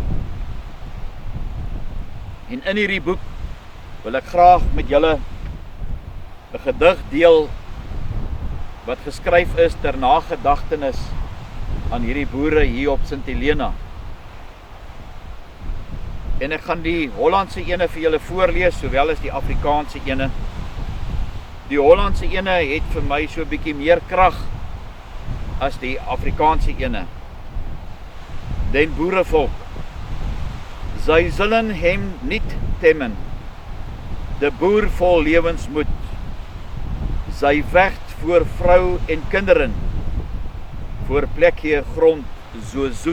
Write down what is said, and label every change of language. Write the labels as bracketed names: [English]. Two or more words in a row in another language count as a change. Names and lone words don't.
[Afrikaans] En in hierdie boek wil ek graag met julle 'n gedig deel wat geskryf is ter nagedagtenis aan hierdie boere hier op Sint Helena. En ek gaan die Hollandse ene vir julle voorlees, sowel as die Afrikaanse ene. Die Hollandse ene het vir my so 'n bietjie meer krag as die Afrikaanse ene. [Dutch] Den boerevolk, sy zullen hem niet temmen, de boer vol lewensmoed, sy vecht voor vrou en kinderen, voor plekje grond so zoet.